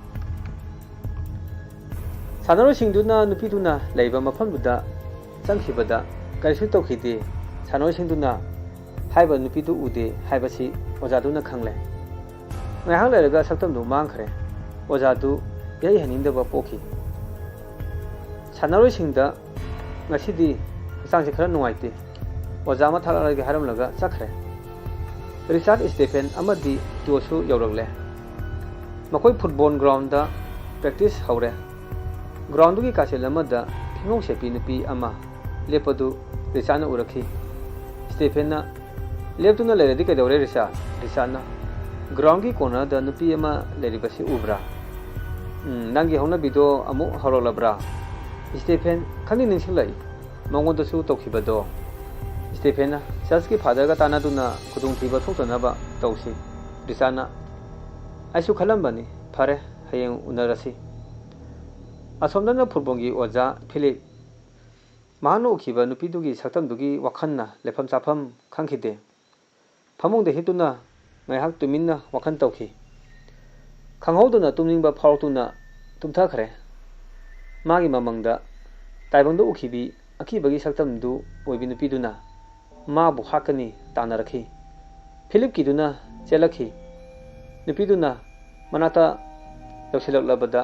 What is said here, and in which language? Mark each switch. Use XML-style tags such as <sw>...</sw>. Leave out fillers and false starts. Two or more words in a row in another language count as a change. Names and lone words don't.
<mni>सानरोयसिंगदुना नुपीदुना लैबा मफमदुदा चंखिबदा करिसु तौखिदे सानरोयसिंगदुना हाइबा नुपीदु उदे हाइबसी ओजादुना खंगले ngahang leraga saktamdu mangkhre ojadu yai haningdaba pokhi sanaroi singda ngasidi hachangse khara nungaite oja ma thalarage haramlaga chakre Richard Stephen amadi Josu yauragle makoi football ground da practice haure ground gi kasel amada phingong sepi nupi ama lepadu Richard na urakhi Stephen na leptuna leredi kadore Richard na ग्राउंड की कोना द नुपी अमा लेरिबसी उब्रा नंगी होना बिदो अमु हरोलब्रा स्टीफेन खंगी निंसिंगलाई मंगोंदसु तोखिबदो स्टीफेन चर्च की फादर का तानादुना खुदुंथिबा थोक्तनबा तौसी रिसाना आइसु खलंबनी फरे हयें उनरसी असोमदना फुटबॉल की ओजा फिलिप ꯃꯍꯥꯛꯅ ꯎꯈꯤꯕ ꯅꯨꯄꯤꯗꯨꯒꯤ ꯁꯛꯇꯝꯗꯨꯒꯤ ꯋꯥꯈꯜꯅ ꯂꯩꯐꯝ ꯆꯥꯐꯝ ꯈꯪꯈꯤꯗꯦ꯫ ꯐꯃꯨꯡꯗ ꯍꯤꯞꯇꯨꯅ ꯉꯥꯏꯍꯥꯛ ꯇꯨꯃꯤꯟꯅ ꯋꯥꯈꯜ ꯇꯧꯈꯤ꯫ ꯈꯪꯍꯧꯗꯅ ꯇꯨꯝꯅꯤꯡꯕ ꯐꯥꯎꯔꯛꯇꯨꯅ ꯇꯨꯝꯊꯈ꯭ꯔꯦ꯫ ꯃꯥꯒꯤ ꯃꯃꯪꯗ ꯇꯥꯏꯕꯪꯗ ꯎꯈꯤꯕꯤ ꯑꯀꯤꯕꯒꯤ ꯁꯛꯇꯝꯗꯨ ꯑꯣꯏꯕꯤ ꯅꯨꯄꯤꯗꯨꯅ ꯃꯥꯕꯨ ꯍꯥꯠꯀꯅꯤ ꯇꯥꯟꯅꯔꯛꯈꯤ꯫ ꯐꯤꯂꯤꯞꯀꯤꯗꯨꯅ ꯆꯦꯜꯂꯛꯈꯤ꯫ ꯅꯨꯄꯤꯗꯨꯅ ꯃꯅꯥꯛꯇ ꯌꯧꯁꯤꯜꯂꯛꯂꯕꯗ</mni>